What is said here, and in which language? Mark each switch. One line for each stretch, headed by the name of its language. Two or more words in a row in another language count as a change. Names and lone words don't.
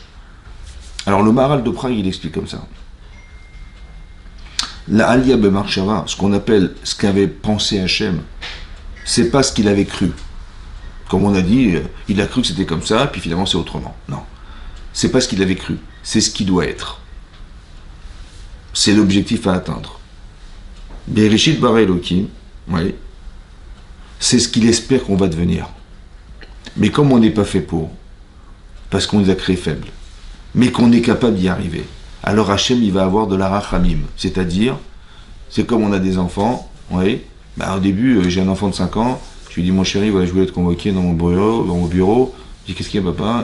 French: Alors le Maharal de Prague, il explique comme ça. La
Hebrew: עלה במחשבה,
French: ce qu'on appelle, ce qu'avait pensé Hachem, c'est pas ce qu'il avait cru. Comme on a dit, il a cru que c'était comme ça, puis finalement c'est autrement. Non. C'est pas ce qu'il avait cru, c'est ce qui doit être. C'est l'objectif à atteindre.
Hebrew: בראשית ברא אלוקים,
French: oui, c'est ce qu'il espère qu'on va devenir. Mais comme on n'est pas fait pour, parce qu'on nous a créés faibles, mais qu'on est capable d'y arriver, alors Hachem, il va avoir de la rachamim, c'est-à-dire, c'est comme on a des enfants, oui, bah, au début, j'ai un enfant de 5 ans, je lui dis, mon chéri, voilà, je voulais être convoqué dans mon bureau, je dis, qu'est-ce qu'il y a, papa?